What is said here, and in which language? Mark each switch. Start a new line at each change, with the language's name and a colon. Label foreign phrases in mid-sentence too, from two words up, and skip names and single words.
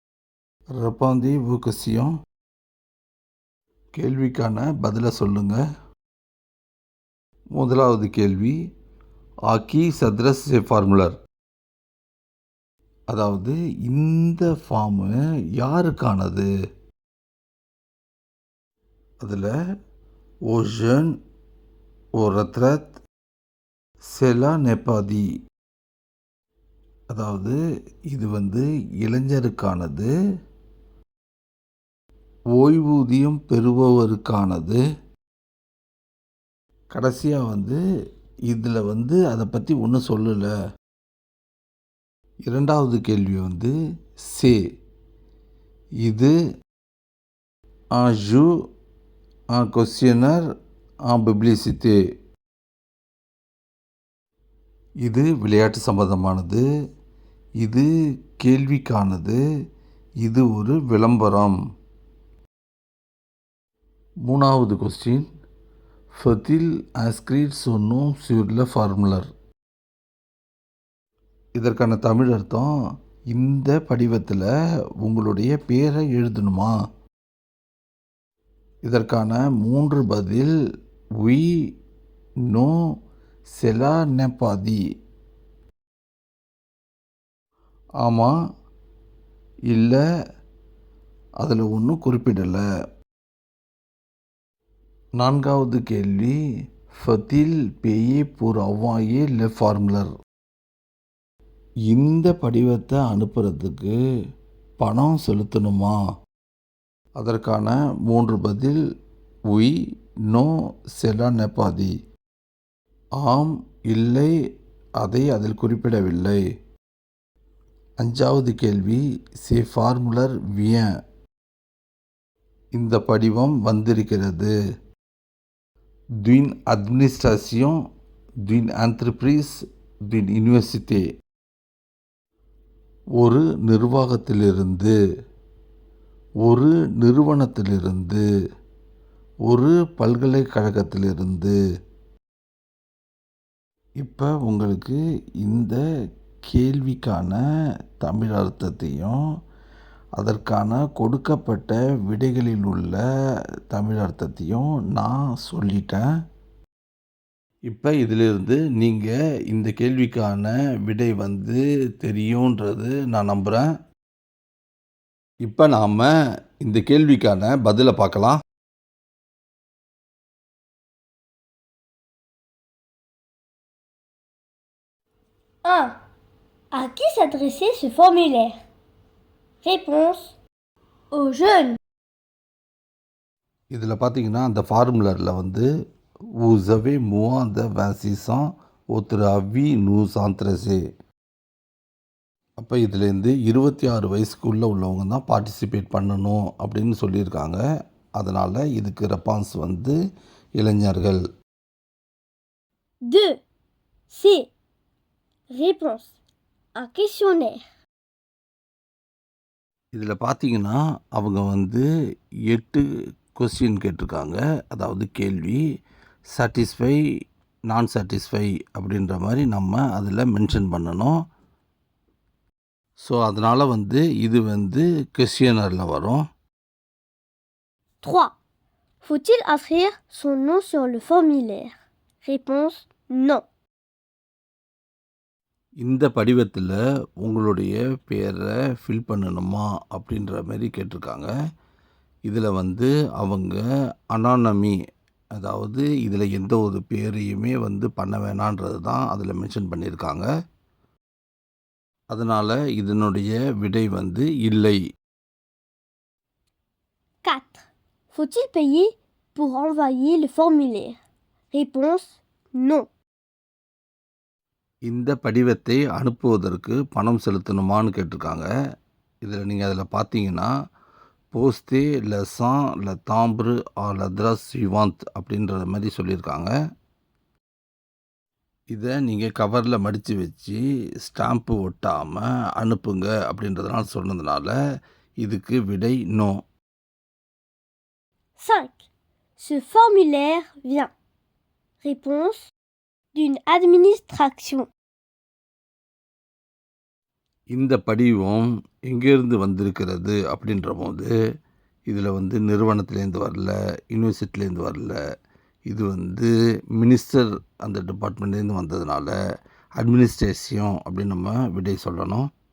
French: Répondez vos questions.
Tamil: கேள்விக்கான பதிலை சொல்லுங்கள். முதலாவது கேள்வி,
French: "À qui s'adresse ce formulaire?"
Tamil: அதாவது இந்த ஃபார்மு யாருக்கானது?
French: அதில aux jeunes, aux retraites, cela n'est pas dit.
Tamil: அதாவது இது வந்து இளைஞருக்கானது, ஓய்வூதியம் பெறுபவருக்கானது. கடைசியா வந்து இதில வந்து அதை பற்றி ஒன்றும் சொல்லல. இரண்டாவது கேள்வி வந்து சே, இது
French: un jeu, un questionnaire, un publicité.
Tamil: இது விளையாட்டு சம்பந்தமானது, இது கேள்விக்கானது, இது ஒரு விளம்பரம். மூணாவது கொஸ்டின்,
French: faut-il inscrire son nom sur le formulaire?
Tamil: இதற்கான தமிழ் அர்த்தம், இந்த படிவத்தில் உங்களுடைய பேரை எழுதணுமா? இதற்கான 3 பதில்
French: oui, non, cela n'est pas dit.
Tamil: ஆமாம், இல்லை, அதில் ஒன்றும் குறிப்பிடலை. நான்காவது கேள்வி,
French: faut-il payer pour envoyer le formulaire?
Tamil: இந்த படிவத்தை அனுப்புறதுக்கு பணம் செலுத்தணுமா?
French: அதற்கான 3 பதில் oui, non, cela n'est pas dit.
Tamil: ஆம், இல்லை, அதை அதில் குறிப்பிடவில்லை. அஞ்சாவது கேள்வி,
French: ce formulaire vient.
Tamil: இந்த படிவம் வந்திருக்கிறது.
French: d'une administration, d'une entreprise, d'une université.
Tamil: ஒரு நிர்வாகத்திலிருந்து, ஒரு நிறுவனத்திலிருந்து, ஒரு பல்கலைக்கழகத்திலிருந்து. இப்போ உங்களுக்கு இந்த கேள்விக்கான தமிழ் அர்த்தத்தையும் அதற்கான கொடுக்கப்பட்ட விடைகளில் உள்ள தமிழ் அர்த்தத்தையும் நான் சொல்லிட்டேன். இப்போ இதிலிருந்து நீங்கள் இந்த கேள்விக்கான விடை வந்து தெரியுன்றது நான் நம்புகிறேன். இப்போ நாம் இந்த கேள்விக்கான பதிலை பார்க்கலாம்.
French: À qui s'adressait ce formulaire? Réponse: aux jeunes.
Tamil: இதில் பார்த்தீங்கன்னா அந்த ஃபார்முலரில் வந்து
French: vous avez moins de 26 ans, votre avis nous intéresse.
Tamil: அப்போ இதுலேருந்து 26 வயசுக்குள்ளே உள்ளவங்க தான் பார்ட்டிசிபேட் பண்ணணும் அப்படின்னு சொல்லியிருக்காங்க. அதனால் இதுக்கு ரெஸ்பான்ஸ் வந்து இளைஞர்கள்.
French: 2. C. Réponse: un questionnaire.
Tamil: இதில் பார்த்தீங்கன்னா அவங்க வந்து 8 கொஸ்டின் கேட்டிருக்காங்க. அதாவது கேள்வி சாட்டிஸ்ஃபை, நான் சாட்டிஸ்ஃபை அப்படின்ற மாதிரி நம்ம அதில் மென்ஷன் பண்ணணும். ஸோ அதனால் வந்து இது வந்து கொஸ்டினரில் வரும்.
French: 3. Faut-il inscrire son nom sur le formulaire? Réponse: non.
Tamil: இந்த படிவத்தில் உங்களுடைய பேரை ஃபில் பண்ணணுமா அப்படின்ற மாதிரி கேட்டிருக்காங்க. இதில் வந்து அவங்க அனானமி, அதாவது இதில் எந்த ஒரு பேரையுமே வந்து பண்ண வேணான்றது தான் அதில் மென்ஷன் பண்ணியிருக்காங்க. அதனால் இதனுடைய விடை வந்து இல்லை.
French: 4. Faut-il payer pour envoyer le formulaire? Réponse: non.
Tamil: இந்த படிவத்தை அனுப்புவதற்கு பணம் செலுத்தணுமான்னு கேட்டிருக்காங்க. இதில் நீங்கள் அதில் பார்த்தீங்கன்னா
French: postez-le sans le timbre à l'adresse suivante
Tamil: அப்படின்ற மாதிரி சொல்லியிருக்காங்க. இதை நீங்கள் கவரில் மடித்து வச்சு ஸ்டாம்ப்பு ஒட்டாமல் அனுப்புங்க அப்படின்றதுனால சொன்னதுனால இதுக்கு விடை நோ.
French: 5. Ce formulaire vient. Réponse: d'une administration.
Tamil: இந்த படிவம் எங்கேருந்து வந்திருக்கிறது அப்படின்ற போது இதில் வந்து நிறுவனத்துலேருந்து வரல, யூனிவர்சிட்டிலேருந்து வரல, இது மினிஸ்டர் அந்த டிபார்ட்மெண்ட்லேருந்து வந்ததுனால அட்மினிஸ்ட்ரேஷன் அப்படின்னு நம்ம விடை சொல்லணும்.